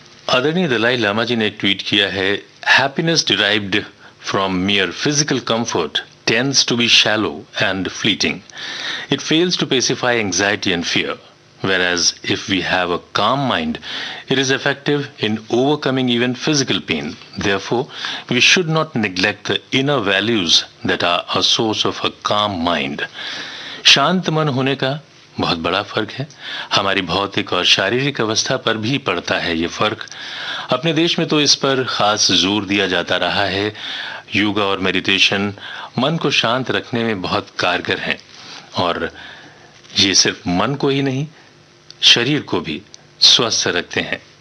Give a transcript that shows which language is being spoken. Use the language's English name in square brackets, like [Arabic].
[Hindi] आदरणीय दलाई लामा जी ने ट्वीट किया है, [English] Happiness derived from mere physical comfort tends to be shallow and fleeting. It fails to pacify anxiety and fear. Whereas if we have a calm mind, it is effective in overcoming even physical pain. Therefore, we should not neglect the inner values that are a source of a calm mind. [Hindi] शांत मन होने का बहुत बड़ा फर्क है। हमारी भौतिक और शारीरिक अवस्था पर भी पड़ता है ये फर्क। अपने देश में तो इस पर खास जोर दिया जाता रहा है। योगा और मेडिटेशन मन को शांत रखने में बहुत कारगर हैं और ये सिर्फ मन को ही नहीं, शरीर को भी स्वस्थ रखते हैं।